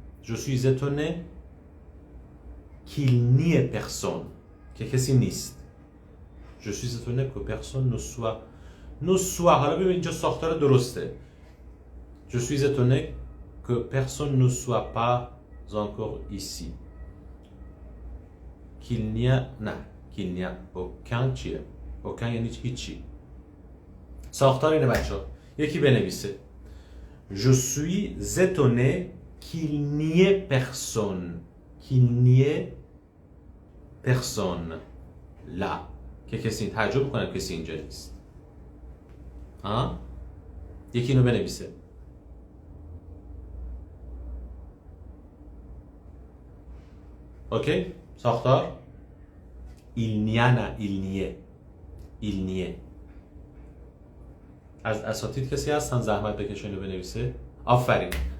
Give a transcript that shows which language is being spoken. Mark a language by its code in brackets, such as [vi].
[fr] Je suis étonné qu'il n'y ait personne. [fa] که کسی نیست. [fr] Je suis étonné que personne ne soit. [fa] حالا ببین اینجا ساختار درسته. [fr] Je suis étonné que personne ne soit pas encore ici. Qu'il n'y a aucun چیه؟ aucun [fa] یعنی هیچی. ساختار اینه بچه‌ها. یکی بنویسه. [fr] Je suis étonné qu'il n'y ait personne. Qu'il n'y ait personne là. [fa] که کسی تعجب میکنه کسی اینجا نیست. یکی اینو بنویسه. اوکی؟ ساختار il n'y a نه il n'y est. از اساتید کسی هستن زحمت بکشه اینو بنویسه؟ آفرین.